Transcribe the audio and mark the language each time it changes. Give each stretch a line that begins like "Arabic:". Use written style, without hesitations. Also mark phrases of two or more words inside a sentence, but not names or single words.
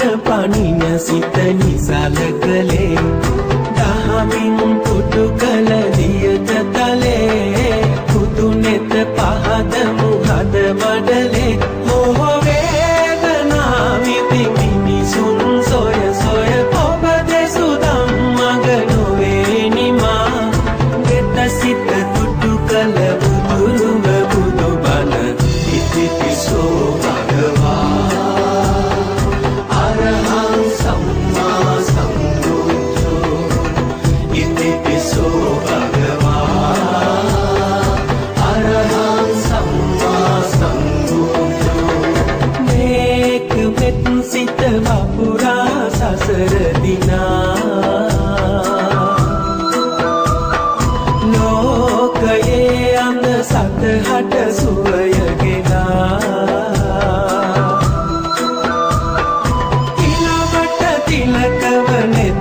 Sinhala: පණින සිත නිසල කළේ දහමින් පුටු කළ දියත තලේ පුදු නෙත පහද මුහද මඩලේ මොහ වේදනා විඳි මිනිසුන් සොය සොය ඔබ දෙසු ධම්මග නොවේ නිමා ගෙත සිත පුටු කළ බුදුරුව බුදු බණ
Pali: ඉතිපිසෝ භගවා අරහං සම්මා සම්බුද්ධෝ ඉතිපිසෝ භගවා අරහං සම්මා සම්බුද්ධෝ
Sinhala: මේක මෙත් සිත වපුරා සසර දිනා ලෝකයේ අන්ද සතහට සුවය ගෙනා තිලවට තිලකව නෙත